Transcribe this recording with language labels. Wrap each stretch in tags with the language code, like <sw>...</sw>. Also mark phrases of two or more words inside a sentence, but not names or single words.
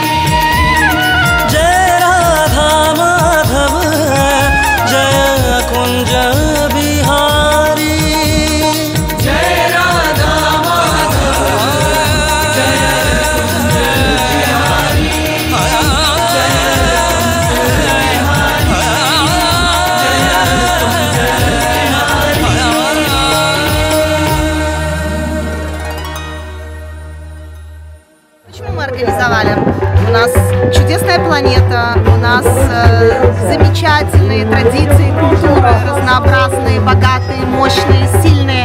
<hi>जय राधा माधव जय कुंज बिहारी जय राधा माधव जय कुंज बिहारी</hi> <ru>Почему мы организовали? У нас чудесная планета, у нас замечательные традиции, культуры, разнообразные, богатые, мощные, сильные.</ru>